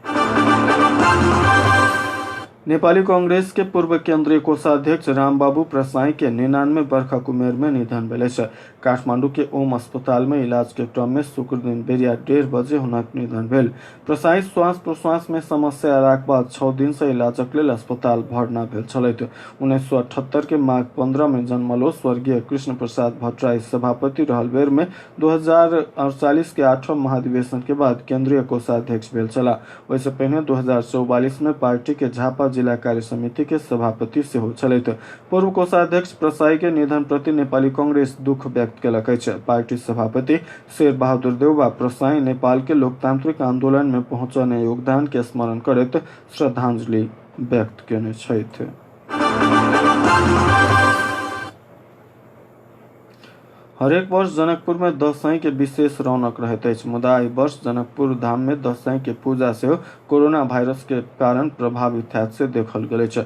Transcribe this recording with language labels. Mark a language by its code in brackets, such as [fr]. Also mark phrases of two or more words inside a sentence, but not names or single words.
[mai] नेपाली कांग्रेस के पूर्व केंद्रीय कोषाध्यक्ष रामबाबू प्रसाई के 99 वर्षक उमेर में निधन भेल अछि। काठमांडू के ओम अस्पताल में इलाज के क्रम में शुक्र दिन बेरिया 1:30 बजे हुनक निधन भेल। प्रसाई श्वास प्रश्वास में समस्या अयलाक बाद 6 दिन से इलाजक लेल अस्पताल भर्ना भेल छलथि। 1978 के माघ 15 में जन्मलो स्वर्गीय कृष्ण प्रसाद भट्टराई सभापति रहल बेर में 2048 के 8वां महाधिवेशन के बाद केंद्रीय कोषाध्यक्ष भेल छलाह। वैसे पहले 2044 में पार्टी के झापा जिला कार्य समिति के सभापति सेहो छलथि। पूर्व कोषाध्यक्ष प्रसाई के निधन प्रति नेपाली कांग्रेस दुख व्यक्त केलक अछि। पार्टी सभापति शेर बहादुर देउवा प्रसाई नेपाल के लोकतांत्रिक आंदोलन में पहुंचने योगदान के स्मरण करैत श्रद्धांजलि व्यक्त केने छथि। हरेक वर्ष जनकपुर में दशैं के विशेष रौनक रहते अछि, मुदा एहि वर्ष जनकपुर धाम में दशैं के पूजा से कोरोना वायरस के कारण प्रभावित हैत से देखल गेल अछि।